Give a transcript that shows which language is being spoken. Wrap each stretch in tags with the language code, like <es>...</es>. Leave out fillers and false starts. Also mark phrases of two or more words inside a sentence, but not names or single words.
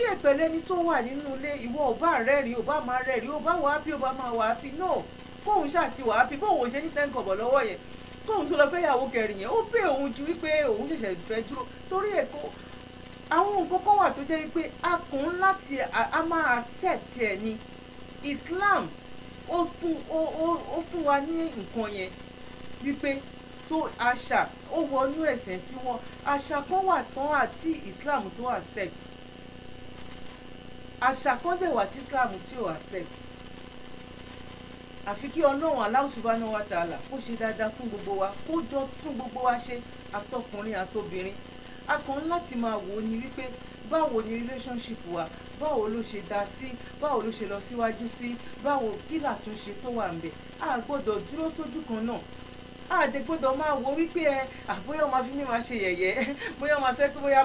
<yo>ẹ̀ pẹ̀lú ẹni tó wà nínú ilé ìwọ ò bá rẹ́rìn ò bá máa rẹ́rìn ò bá wà á bí ò bá máa wà á bí no kóun ṣáà ti wà á bí bóun ṣe ní tẹ́ǹkọ̀bọ̀ lọ́wọ́ yẹn kóun tó lọ fẹ́ yàwó kẹrin yẹn ó pé òun ju wípé òun ṣẹ̀ṣẹ̀ fẹ́ dúró torí ẹ̀ kó àwọn nǹkan kan wà tó jẹ́ wípé a kàn láti a máa accept ẹ̀ ní Islam ó fún wa ní nǹkan yẹn wípé tó àṣà ó wọnú ẹ̀sìn sí wọn àṣà kan wà tán àti Islam tó accept àṣà kan dẹ̀ wà tí Islam tí ò accept àfi kí Ọlọ́run</yo> <ar>الله سبحانه وتعالى</ar> <yo>kó ṣe dáadáa fún gbogbo wa kó jọ tún gbogbo wa ṣe àtọkùnrin àtobìnrin a kàn láti máa wò ó ní wípé báwo ni relationship wa báwo ló ṣe dá sí báwo ló ṣe lọ síwájú sí báwo kí làtúnṣe tó wà ńbẹ̀ a gbọ́dọ̀ dúró sójú kan náà a dẹ̀ gbọ́dọ̀ máa wo wípé bóyá ọmọ fi mí máa ṣe yẹ̀yẹ́ bóyá ọmọ sẹ́ pé bóyá</yo>